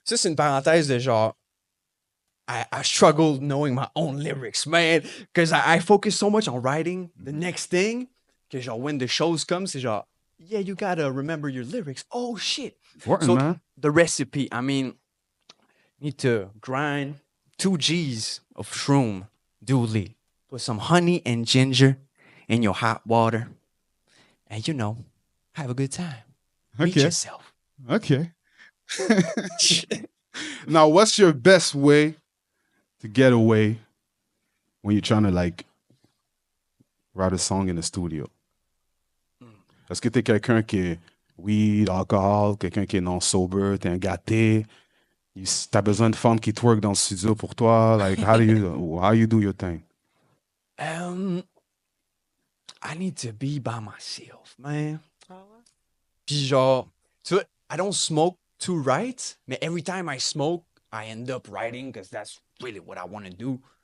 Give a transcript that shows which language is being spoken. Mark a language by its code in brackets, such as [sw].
[fr] Ça, c'est une parenthèse de genre, [en] I struggle knowing my own lyrics, man. Because I focus so much on writing the next thing. [fr] Que genre, [en] when the shows come, [fr] c'est genre, [en] yeah, you gotta remember your lyrics. Oh, shit. Important, So, man. the recipe, I mean, need to grind 2 G's of shroom duly. Put some honey and ginger in your hot water. And, have a good time. Beat Okay. yourself. Okay. Now, what's your best way to get away when you're trying to like write a song in the studio? [fr] Est-ce que t'es quelqu'un qui est weed, alcool, quelqu'un qui est non sober, t'es un gâté, t'as besoin de femmes qui twerk dans le studio pour toi? [en] Like, how you do your thing? I need to be by myself, man. [fr] Puis genre, tu vois, [en] I don't smoke to write, but every time I smoke, I end up writing because that's really what I want to do.